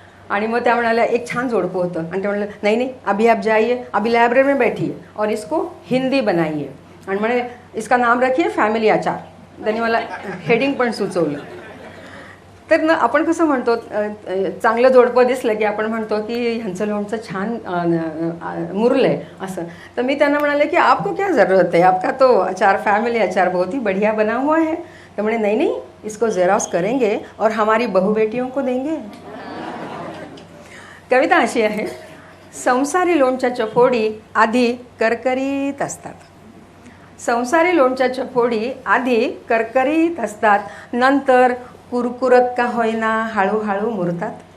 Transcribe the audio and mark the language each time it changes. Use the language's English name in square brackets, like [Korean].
[Marathi] आणि मग त्या म्हणाल्या एक छान जोडपं होतं आणि ते म्हणलं [Hindi] नहीं अभी आप जाइए, अभी लाइब्रेरी में बैठिए और इसको हिंदी बनाइए [Marathi] आणि म्हणे [Hindi] इसका नाम रखिए फॅमिली अचार. [Marathi] त्यांनी मला हेडिंग पण सुचवलं. तर ना आपण कसं म्हणतो, चांगलं जोडपं दिसलं की आपण म्हणतो की ह्यांचं लोणचं छान मुरलं आहे असं. तर मी त्यांना म्हणाले की [Hindi] आपको क्या ज़रूरत है, आपका तो अचार फॅमिली अचार बहुत ही बढ़िया बना हुआ है. [Marathi] तर म्हणे [Hindi] नहीं इसको ज़ेरॉक्स करेंगे और हमारी बहू बेटियों को देंगे. [Marathi] कविता अशी आहे, संसारी लोणच्याच्या फोडी आधी करकरीत असतात. संसारी लोणच्याच्या फोडी आधी करकरीत असतात, नंतर कुरकुरत का होईना हळूहळू मुरतात.